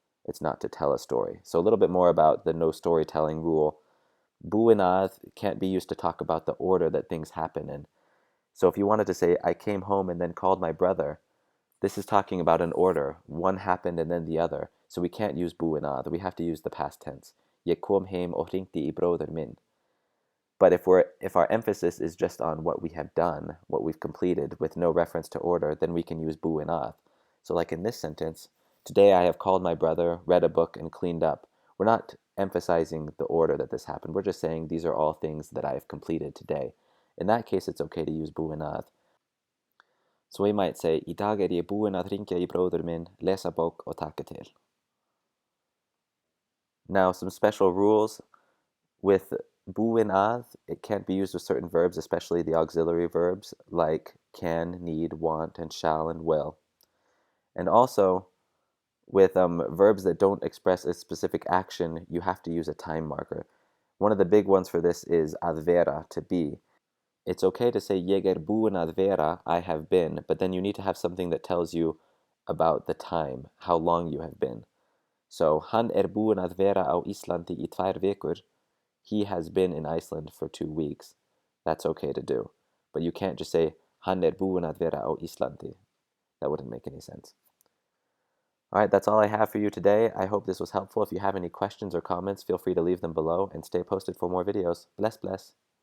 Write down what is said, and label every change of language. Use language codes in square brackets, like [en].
[en] It's not to tell a story. So a little bit more about the no storytelling rule. Búinn að can't be used to talk about the order that things happen in. So if you wanted to say, I came home and then called my brother, this is talking about an order. One happened and then the other. So we can't use búinn að. We have to use the past tense. [is] Ég kom heim og hringdi í bróður minn. [en] But if our emphasis is just on what we have done, what we've completed, with no reference to order, then we can use búinn að. So like in this sentence, today I have called my brother, read a book, and cleaned up. We're not emphasizing the order that this happened. We're just saying these are all things that I have completed today. In that case, it's okay to use búinn að. So we might say, [is] í dag ég búinn að hringja í bróður minn, lesa bók og taka til. [en] Now, some special rules. With búinn að, it can't be used with certain verbs, especially the auxiliary verbs, like can, need, want, and shall, and will. And also, with verbs that don't express a specific action, you have to use a time marker. One of the big ones for this is að vera, to be. It's okay to say [is] ég búinn að vera, [en] I have been, but then you need to have something that tells you about the time, how long you have been. [is] So, hann búinn að vera á Íslandi í 2 vikur. [en] He has been in Iceland for 2 weeks. That's okay to do. But you can't just say, [is] hann búinn að vera á Íslandi. [en] That wouldn't make any sense. All right, that's all I have for you today. I hope this was helpful. If you have any questions or comments, feel free to leave them below and stay posted for more videos. [is] Bless, bless.